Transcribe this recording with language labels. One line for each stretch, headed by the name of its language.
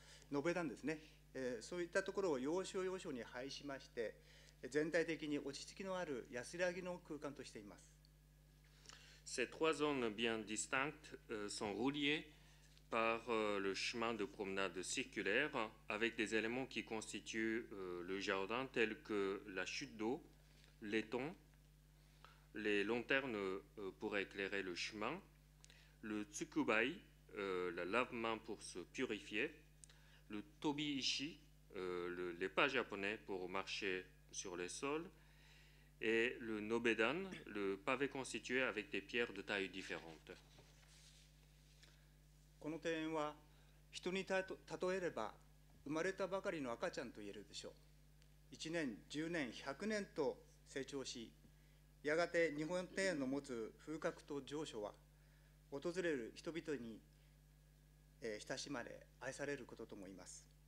Japanese: 延べ段ですね、そういったところを要所要所に配しまして、全体的に落ち着きのある安らぎの空間としています。
French: Ces trois zones bien distinctes sont reliées par le chemin de promenade circulaire avec des éléments qui constituent le jardin tels que la chute d'eau, l'étang, les lanternes pour éclairer le chemin, le tsukubai, la lave-main pour se purifier, le tobi-ishi, les pas japonais pour marcher sur les sols, et le nobedan, le pavé constitué avec des pierres de tailles différentes.
Japanese: この庭園は人に例えれば生まれたばかりの赤ちゃんと言えるでしょう。 1年、10年、100年と成長し、やがて日本庭園の持つ風格と情緒は訪れる人々に親しまれ愛されることと思います。